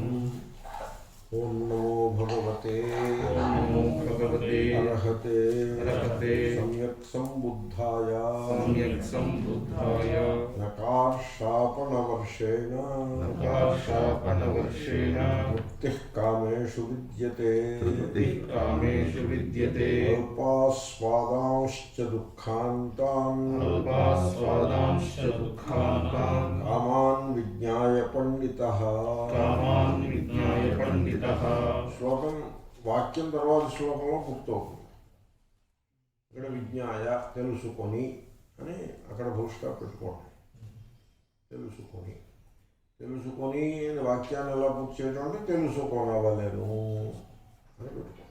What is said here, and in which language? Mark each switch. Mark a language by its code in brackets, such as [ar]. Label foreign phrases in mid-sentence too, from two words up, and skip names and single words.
[pi] ओम नमो भगवते अरहते सम्यक् सम्बुद्धाय नकारशापनवर्षेण मुक्तिः कामेषु विद्यते अल्पास्वादांश्च दुःखान्तान् कामान् विज्ञाय पंडितः। [te] శ్లోకం వాక్యం తర్వాత శ్లోకంలో పూర్తవుతుంది. ఇక్కడ విజ్ఞాయ తెలుసుకొని అని అక్కడ భూష్గా పెట్టుకోండి. తెలుసుకొని తెలుసుకొని అని వాక్యాన్ని ఎలా పూర్తి చేయడం అంటే తెలుసుకోనవలేను అని పెట్టుకోండి.